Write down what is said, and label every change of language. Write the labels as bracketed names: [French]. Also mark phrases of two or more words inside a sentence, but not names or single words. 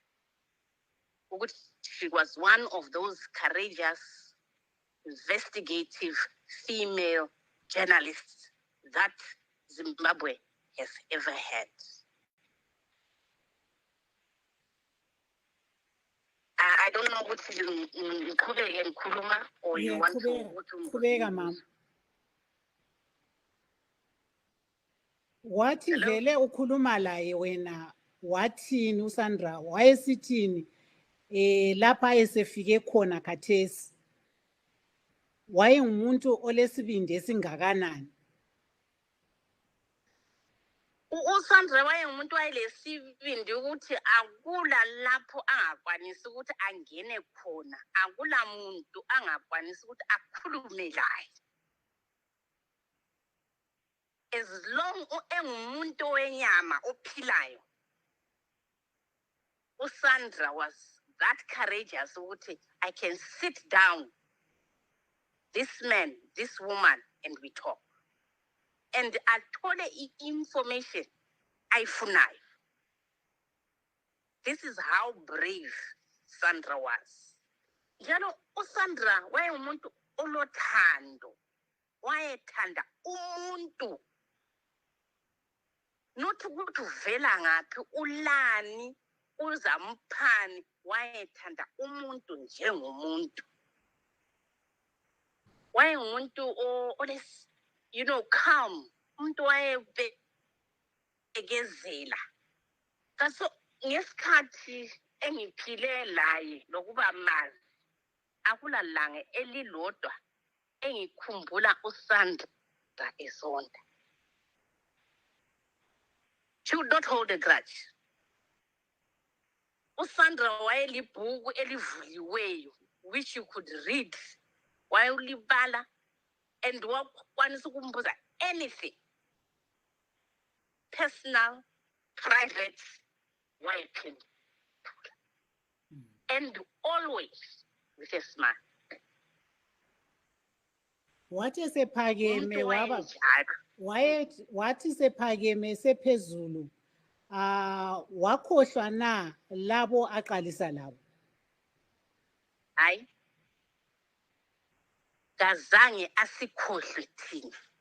[English] She was one of those courageous, investigative female journalists that Zimbabwe has ever had. I don't know what you or you want to. Mama. [North Ndebele] Wathi vele ukhuluma laye wena wathini uSandra wayesithini lapha esefike khona khathesi wayengumuntu olesibindi esingakanani? uSandra wayengumuntu wayelesibindi ukuthi akula lapho angakwanisi ukuthi angene khona, akula muntu angakwanisi ukuthi akhulume laye. [English] As long [North Ndebele] engumuntu wenyama ophilayo, [English] uSandra was that courageous ukuthi I can sit down this man, this woman, and we talk. And I told her information ayifunayo. This is how brave Sandra was. [North Ndebele] Njalo uSandra wayengumuntu olothando, wayethanda umuntu. Not ukuthi uvela ngaphi, ulani, uzamphani, wayethanda umuntu njengomuntu. [English] Wayengumuntu you know, calm, [North Ndebele] umuntu wayebekezela. Kaso ngesikhathi engiphile laye lokuba mazi, akulalanga elilodwa engikhumbula uSandra esonda. [English] She would not hold a grudge. [North Ndebele] uSandra wayelibhuku elivuliweyo, [English] which you could read while ulibala, and [North Ndebele] wakwanisa ukumbuza [English] anything, personal, private, wayephendula. And always with a smile. [North Ndebele] Wathi sephakeme wathi sephakeme sephezulu wakhohlwa na labo aqalisa labo? hayi kazange asikhohlwe thina.